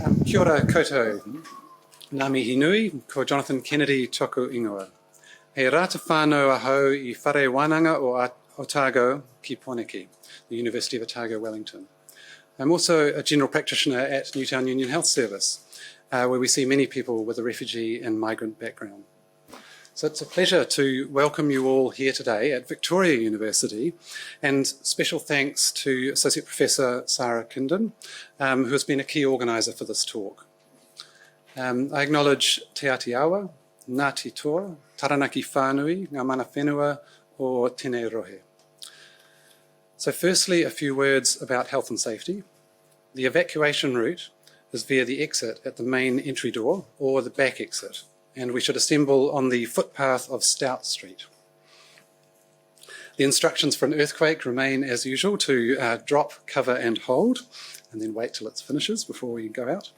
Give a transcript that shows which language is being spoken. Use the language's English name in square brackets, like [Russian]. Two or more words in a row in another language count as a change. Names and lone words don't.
[Māori] Kia ora koutou. Ngā mihi nui, ko Jonathan Kennedy toku ingoa. He rata whānau ahau I whare wānanga o Otago ki Poneke, [English] the University of Otago, Wellington. I'm also a general practitioner at Newtown Union Health Service, where we see many people with a refugee and migrant background. So it's a pleasure to welcome you all here today at Victoria University, and special thanks to Associate Professor Sarah Kindon, who has been a key organiser for this talk. I acknowledge Te Atiawa, Ngāti Toa, Taranaki Whānui, [Māori] Ngā Mana Whenua, or Tēnei Rohe. [English] So firstly, a few words about health and safety. The evacuation route is via the exit at the main entry door or the back exit, and we should assemble on the footpath of Stout Street. The instructions for an earthquake remain as usual to drop, cover and hold, and then wait till it finishes before we go out.